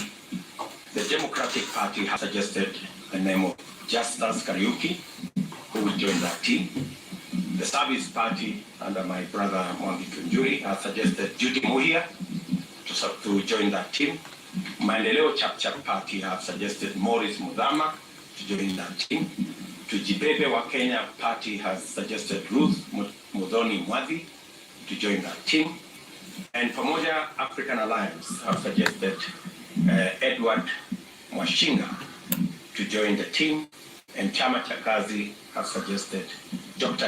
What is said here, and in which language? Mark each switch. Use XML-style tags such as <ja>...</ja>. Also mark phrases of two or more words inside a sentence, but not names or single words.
<en>The Democratic Party has suggested the name of Justus Kariuki, who will join that team. The Service Party, under my brother Mwangi Kunjuri, has suggested Judy Muhia to join that team. Maendeleo Chap Party have suggested Morris Mudhama to join that team. Tujibebe wa Kenya Party has suggested Ruth Muthoni Mwadhi to join that team. And Pamoja African Alliance have suggested Edward Mwashinga to join the team. And Chama cha Kazi have suggested Dr.</en>